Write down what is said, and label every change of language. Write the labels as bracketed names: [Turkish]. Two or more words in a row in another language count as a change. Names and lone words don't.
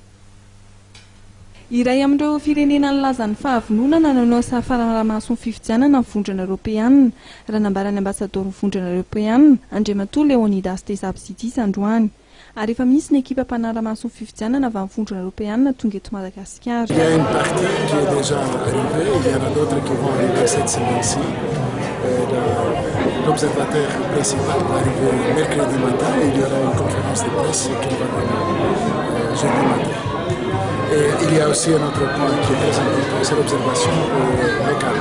[Malagasy] iray amin'ireo firenena nilazan'ny fahavononana nanao safanara-maso ny fifidianana ny vondrona Europeanina raha nambarany ambasador ny vondrona Europeanina Andriamatoa Leonidas Tesabsidis androany ary efa misy ny équipe mpanara-maso ny fifidianana avy amin'ny vondrona Europeanina tonga eto Madagasikara. [French] Il y a une partie qui est déjà arrivée, il y en a d'autres qui vont arriver cette semaine-ci. L'observateur principal va arriver mercredi matin et il y aura une conférence de presse qui va donner jeudi matin. Et il y a aussi un autre point qui est très important, c'est l'observation locale.